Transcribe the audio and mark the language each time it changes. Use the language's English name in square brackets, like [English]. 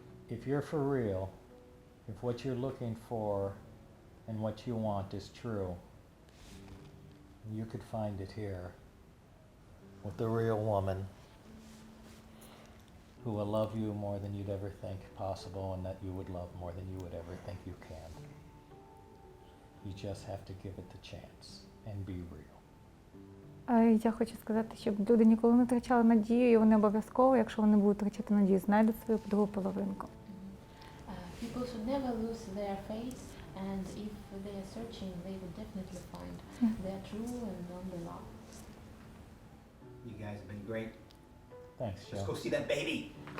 [English] If you're for real, if what you're looking for and what you want is true, you could find it here with the real woman who will love you more than you'd ever think possible, and that you would love more than you would ever think you can. You just have to give it the chance and be real. [Ukrainian] Я хочу сказати, щоб люди ніколи не втрачали надію, і вони обов'язково, якщо вони будуть втрачати надію, знайдуть свою другу половинку. [English] People should never lose their faith, and if they are searching, they will definitely find their true and only love. You guys have been great. Thanks, Let's Joe. go see that baby.